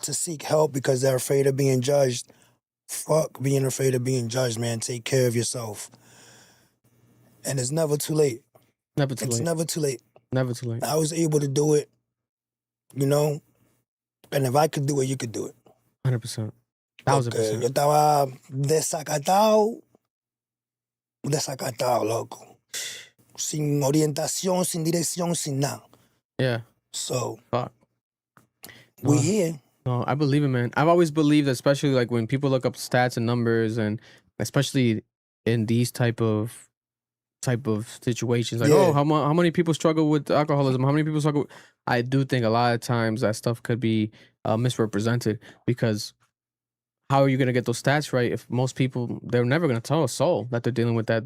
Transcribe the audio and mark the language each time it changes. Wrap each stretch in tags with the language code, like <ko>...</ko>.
<en>to seek help because they're afraid of being judged. Fuck being afraid of being judged, man. Take care of yourself. And it's never too late. Never too late. It's never too late. Never too late. I was able to do it, and if I could do it, you could do it. 100%.</en> <es>Porque</es> <en>1000%.</en> <es>yo estaba desacatado, loco. Sin orientación, sin dirección, sin nada.</es> <en>Yeah. So, Fuck. we here. No, I believe it, man. I've always believed, especially like when people look up stats and numbers, and especially in these type of situations, like, Yeah. how many people struggle with alcoholism? How many people struggle? I do think a lot of times that stuff could be misrepresented, because how are you going to get those stats right if most people, they're never going to tell a soul that they're dealing with that.</en>